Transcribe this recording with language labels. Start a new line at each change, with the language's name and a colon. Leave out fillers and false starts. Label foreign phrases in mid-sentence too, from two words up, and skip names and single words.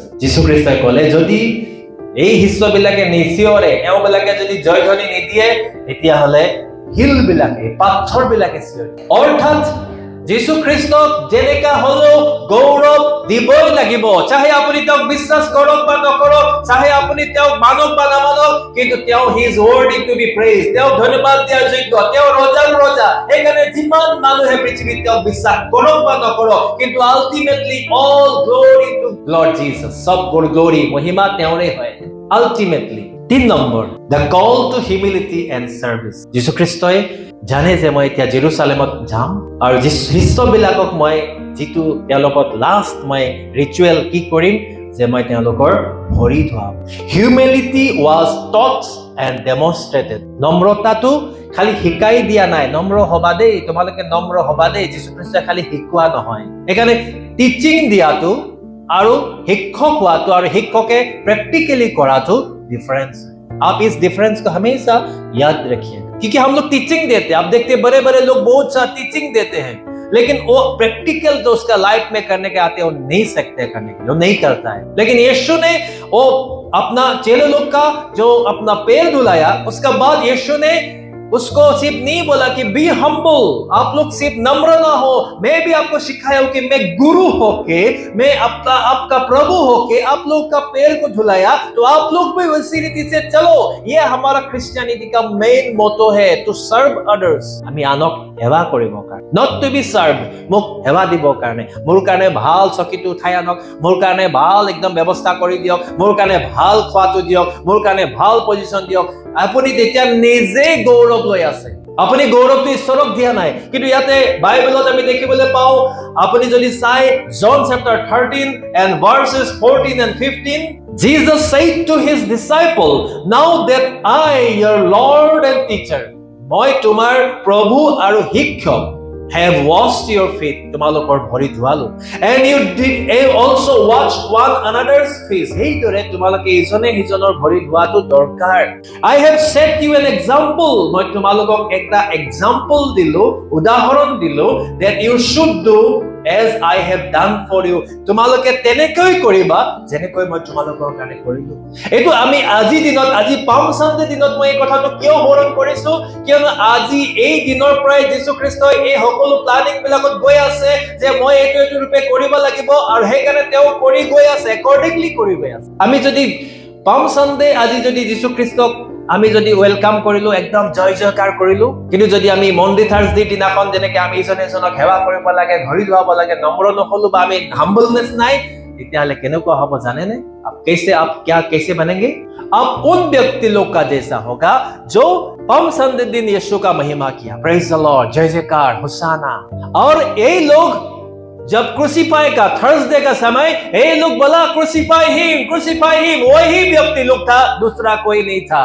Assamese: যীশু খ্ৰীষ্টই ক'লে যদি এই শিষ্যবিলাকে নিচিঞৰে, এওঁবিলাকে যদি জয় ধ্বনি নিদিয়ে, তেতিয়াহ'লে শিলবিলাকে পাথৰবিলাকে চিঞৰে। অৰ্থাৎ যীশু খ্ৰীষ্টক যেনেকা হলেও গৌৰৱ দিবই লাগিব, চাহে আপুনি তেওঁক বিশ্বাস কৰক বা নকৰক, চাহে আপুনি তেওঁক মানক বা নামানক, কিন্তু তেওঁ
English: He is worthy to be praised,
Assamese: তেওঁ ধন্যবাদ দিয়াৰ যোগ্য, তেওঁ ৰজাৰ ৰজা। সেইকাৰণে যিমান মানুহে পৃথিৱীত তেওঁক বিশ্বাস কৰক বা নকৰক, কিন্তু
English: ultimately all glory to Lord Jesus,
Assamese: সব গ্লোৰি মহিমা তেওঁৰে হয় আল্টিমেটলি। 3 নম্বৰ,
English: the call to humility and service।
Assamese: যীশু খ্ৰীষ্টই জানে যে মই এতিয়া জেৰুসালেমত যাম আৰু শিষ্যবিলাকক মই যিটো তেওঁলোকক লাষ্ট মই ৰিচুৱেল কি কৰিম যে মই তেওঁলোকৰ ভৰি ধুৱাম।
English: Humility was taught and demonstrated.
Assamese: নম্ৰতাটো খালি শিকাই দিয়া নাই, নম্ৰ হবা দেই, তোমালোকে নম্ৰ হবা দেই, যীশু খ্ৰীষ্টই খালি শিকোৱা নহয়। সেইকাৰণে টিচিং দিয়াটো আৰু শিক্ষক হোৱাটো আৰু শিক্ষকে প্ৰেক্টিকেলি কৰাটো
Hindi: डिफरेंस है। आप इस डिफरेंस को हमेशा याद रखिए, क्योंकि हम लोग टीचिंग देते हैं, आप देखते हैं बड़े बड़े लोग बहुत सा टीचिंग देते हैं, लेकिन वो प्रैक्टिकल जो उसका लाइफ में करने के आते हैं वो नहीं सकते करने के लिए, वो नहीं करता है। लेकिन यीशु ने वो अपना चेले लोग का जो अपना पैर धुलाया, उसका बाद यीशु ने उसको सिर्फ नहीं बोला कि
English: be humble,
Hindi: आप लोग सिर्फ नम्र ना हो, मैं भी आपको सिखाया हूं कि मैं गुरु होके, मैं आपका प्रभु होके आप लोग का पैर को धुलाया, तो आप लोग भी उसी रीति से चलो। ये हमारा क्रिश्चियनिटी का
English: main motto
Hindi: है,
English: to serve others.
Assamese: আমি আনক সেৱা কৰিবৰ কাৰণে,
English: Not to be serve,
Assamese: মোক সেৱা দিবৰ কাৰণে, মোৰ কাৰণে ভাল চকীটো উঠাই আনক, মোৰ কাৰণে ভাল একদম ব্যৱস্থা কৰি দিয়ক, মোৰ কাৰণে ভাল খোৱাটো দিয়ক, মোৰ কাৰণে ভাল পজিশন দিয়ক। আপুনি তেতিয়া নিজে গৌৰৱ লৈ আছে, আপুনি গৌৰৱটো ঈশ্বৰক দিয়া নাই। কিন্তু ইয়াতে বাইবেলত আমি দেখিবলৈ পাওঁ, আপুনি যদি চাই জন
English: chapter 13 and verses 14 and 15, Jesus said to his disciple, now that I your Lord and teacher,
Assamese: মই তোমাৰ প্ৰভু আৰু শিক্ষক,
English: have washed your feet,
Assamese: তোমালোকৰ ভৰি ধুৱালো,
English: and you did also wash one another's feet,
Assamese: সেইদৰে তোমালোকে ইজনে সিজনৰ ভৰি ধোৱাটো দৰকাৰ।
English: I have set you an example,
Assamese: মই তোমালোকক একটা এক্সাম্পল দিলো, উদাহৰণ দিলো,
English: that you should do as I have done for you,
Assamese: তোমালোকে তেনেকৈ কৰিবা যেনেকৈ মই তোমালোকৰ কাৰণে কৰিলো। এইটো আমি আজি দিনত, আজি পাম সানডে দিনত মই এই কথাটো কিয় বৰ্ণনা কৰিছো, কিয়নো আজি এই দিনৰ পৰাই যীশু খ্ৰীষ্টই এই সকলো প্লানিং বিলাকত গৈ আছে যে মই এইটো ৰূপে কৰিব লাগিব, আৰু সেইকাৰণে তেওঁ কৰি গৈ আছে, একৰ্ডিংলি কৰি গৈ আছে। আমি যদি পাম সানডে আজি যদি যীশু খ্ৰীষ্টক আমি যদি ওয়েলকাম কৰিলো, একদম জয় জয়কাৰ কৰিলো, কিন্তু যদি আমি মন্ডে থাৰ্সডে দিনাখন যেনেকে আমি ইজনে ইজনক সেৱা কৰিব লাগে, ভৰি ধুৱাব লাগে, নম্ৰ নহলো বা আমি হাম্বলনেস নাই, তেতিয়াহ'লে কেনেকুৱা হ'ব জানেনে?
Hindi: आप क्या कैसे बनेंगे? आप उन व्यक्ति लोग का जैसा होगा जो पाम संडे दिन यीशु का महिमा किया,
English: praise the Lord,
Hindi: जय जयकार, होशाना। और ये लोग जब क्रूसिफाई का थर्सडे का समय, ये लोग बोला
English: crucify him,
Hindi: वही व्यक्ति लोग था, दूसरा कोई नहीं था।